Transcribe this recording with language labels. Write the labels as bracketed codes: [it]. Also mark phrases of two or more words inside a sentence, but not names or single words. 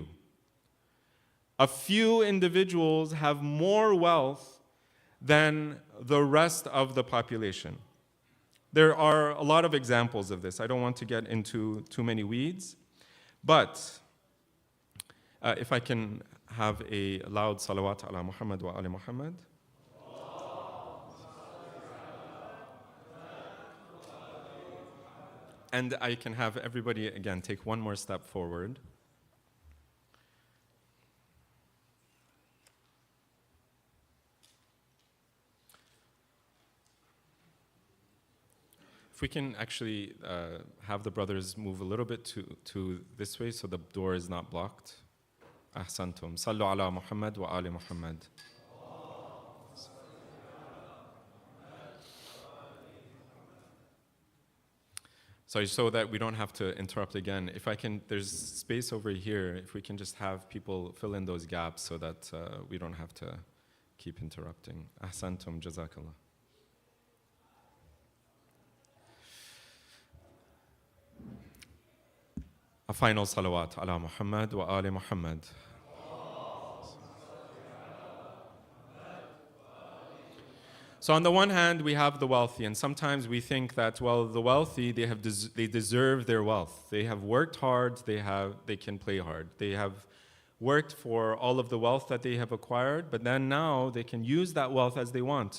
[en] A few individuals have more wealth than the rest of the population. There are a lot of examples of this. I don't want to get into too many weeds, but if I can have a loud salawat [ar] على محمد وآل محمد. [en] And I can have everybody, again, take one more step forward. If we can actually have the brothers move a little bit to this way so the door is not blocked. Ahsantum. [ar] صلوا على محمد وآل محمد. [en] Sorry, so that we don't have to interrupt again. If I can, there's space over here. If we can just have people fill in those gaps so that we don't have to keep interrupting. [ar] أحسنتم، جزاك الله. [en] A final salawat [ar] على محمد وآل محمد. [en] So on the one hand, we have the wealthy, and sometimes we think that, well, the wealthy, they deserve their wealth. They have worked hard, they can play hard. They have worked for all of the wealth that they have acquired, but then now they can use that wealth as they want.